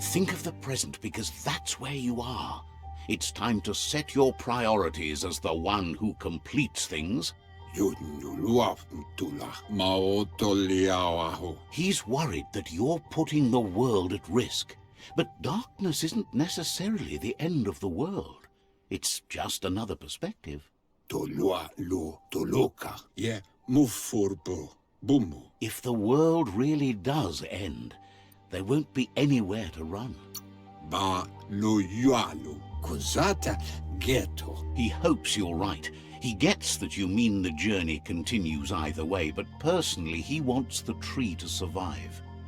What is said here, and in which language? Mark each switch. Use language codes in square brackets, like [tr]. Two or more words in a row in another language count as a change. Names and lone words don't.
[en] Think of the present, because that's where you are. It's time to set your priorities as the one who completes things. Yunuluaftula maotoliawaho. He's worried that you're putting the world at risk. But darkness isn't necessarily the end of the world. It's just another perspective. Tolua lo toloka. Ye mufurbo. Bumu. If the world really does end, there won't be anywhere to run. Ba lo yualu. Kuzata ghetto. He hopes you're right. He gets that you mean the journey continues either way, but personally he wants the tree to survive.